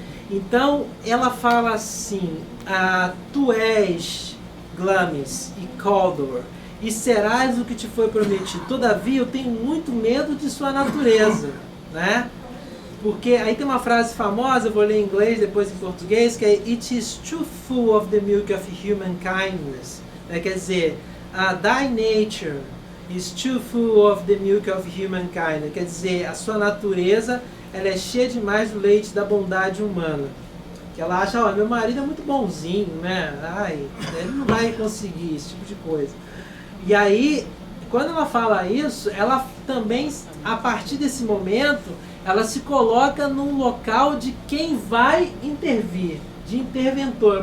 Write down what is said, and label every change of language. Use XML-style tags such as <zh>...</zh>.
<pt>Então ela fala assim: tu és Glamis e Caldor, e serás o que te foi prometido. Todavia eu tenho muito medo de sua natureza, né? Porque aí tem uma frase famosa, eu vou ler em inglês, depois em português, que é:</pt> <en>it is too full of the milk of human kindness.</en> <pt>Quer dizer,</pt> <en>Thy nature is too full of the milk of humankind.</en> <pt>Quer dizer, a sua natureza ela é cheia demais do leite da bondade humana. Que ela acha, ó, meu marido é muito bonzinho, né? Ai, ele não vai conseguir esse tipo de coisa. E aí, quando ela fala isso, ela também, a partir desse momento, ela se coloca num local de quem vai intervir, de interventor.</pt>